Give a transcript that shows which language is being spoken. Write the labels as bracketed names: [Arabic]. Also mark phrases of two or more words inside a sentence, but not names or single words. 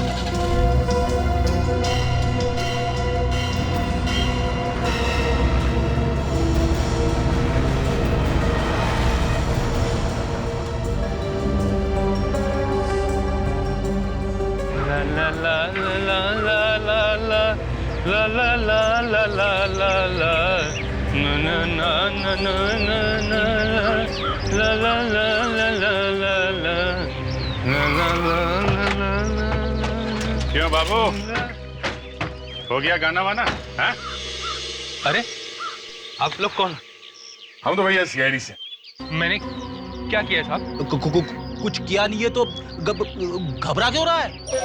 [Hindi] ला ला ला ला ला ला ला ला ला ला ला ला ला ना ना ना ना ना ना ला ला ला ला ला ला ला ला ला ला ला। क्यों बाबू, हो गया गाना वाना? हाँ? अरे आप लोग कौन? हम तो भैया सीआईडी से। मैंने क्या किया साहब? कुछ किया नहीं है तो घबरा क्यों रहा है?